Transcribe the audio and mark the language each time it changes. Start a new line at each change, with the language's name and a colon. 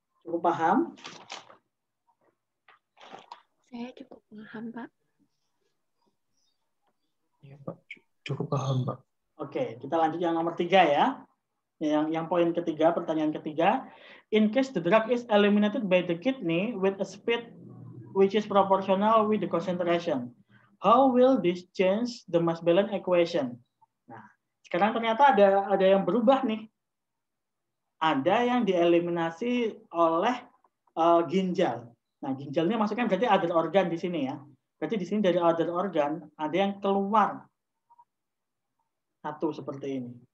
Indonesian: Cukup paham? Saya cukup paham, Pak. Iya, Pak. Cukup paham, Pak. Oke, kita lanjut yang nomor 3 ya. Yang poin ketiga, pertanyaan ketiga.
English: In case the drug is eliminated by the kidney with a speed which is proportional with the concentration, how will this change the mass balance equation?
Indonesian: Nah, sekarang ternyata ada yang berubah nih. Ada yang dieliminasi oleh ginjal. Nah, ginjalnya maksudnya berarti other organ di sini ya. Berarti di sini dari other organ ada yang keluar satu seperti ini.